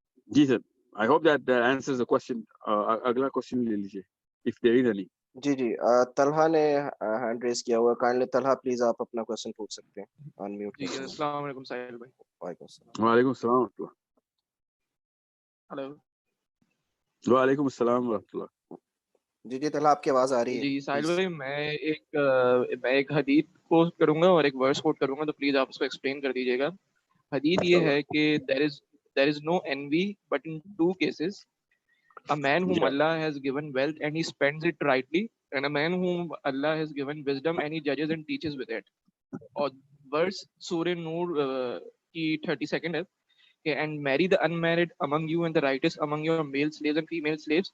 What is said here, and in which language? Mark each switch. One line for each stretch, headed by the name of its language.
Urdu: جی sir,
English: I hope that answers the question.
Urdu: اگلا question لے لیجیے
English: if there is any.
Urdu: جی طلحہ نے hand raise کیا ہوا ہے, کائنڈلی طلحہ پلیز آپ اپنا کوسچن پوچھ سکتے ہیں.
English: On mute.
Urdu: جی السلام علیکم ساحل بھائی. وعلیکم السلام. وعلیکم السلام ورحمۃ اللہ. ہلو. وعلیکم السلام ورحمۃ اللہ. جی طلحہ آپ کی آواز آ رہی ہے. جی ساحل بھائی, میں ایک حدیث کوٹ کروں گا اور ایک ورس کوٹ کروں گا, تو پلیز آپ اس کو ایکسپلین کر دیجیے گا. حدیث یہ ہے کہ
English: there is no envy but in 2 cases. A man whom Allah has given wealth and he spends it rightly, and a man whom Allah has given wisdom and he judges and teaches with it.
Urdu: اور verse سورہ نور کی 32nd ہے کہ
English: and marry the unmarried among you and the righteous among your male slaves and female slaves.